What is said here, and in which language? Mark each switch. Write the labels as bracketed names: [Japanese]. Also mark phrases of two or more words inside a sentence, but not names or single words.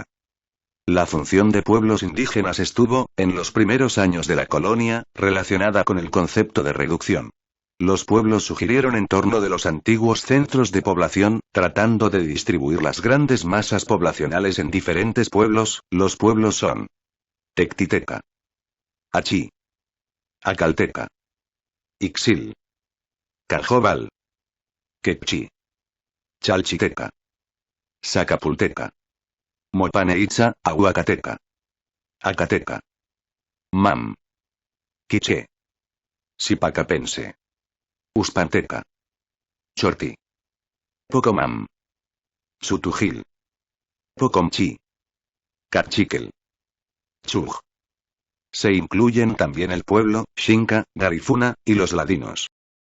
[Spanish] La función de pueblos indígenas estuvo, en los primeros años de la colonia, relacionada con el concepto de reducción. Los pueblos surgieron en torno de los antiguos centros de población, tratando de distribuir las grandes masas poblacionales en diferentes pueblos. Los pueblos son Tectiteca, Achí, Acalteca, Ixil, Cajobal, Quepchi, Chalchiteca, Zacapulteca, Mopaneitza, Ahuacateca, Acateca, Mam, Quiché, Zipacapense, Uspanteca, Chorti, Pocomam. Sutujil. Pocomchi. Cachiquel. Chug. Se incluyen también el pueblo, Xinca, Garifuna, y los ladinos.